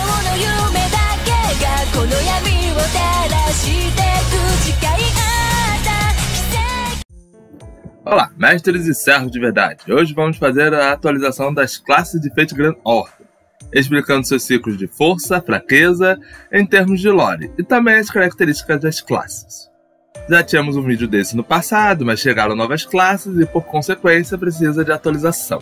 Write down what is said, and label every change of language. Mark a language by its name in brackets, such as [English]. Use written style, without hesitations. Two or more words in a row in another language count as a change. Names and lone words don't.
[Japanese] 夢だけがこの闇を照らしてく誓い合った奇跡。 [Portuguese] Olá, mestres e servos de verdade! Hoje vamos fazer a atualização das classes de Fate Grand Order, explicando seus ciclos de força, fraqueza, em termos de lore, e também as características das classes. Já tínhamos um vídeo desse no passado, mas chegaram novas classes e por consequência precisa de atualização.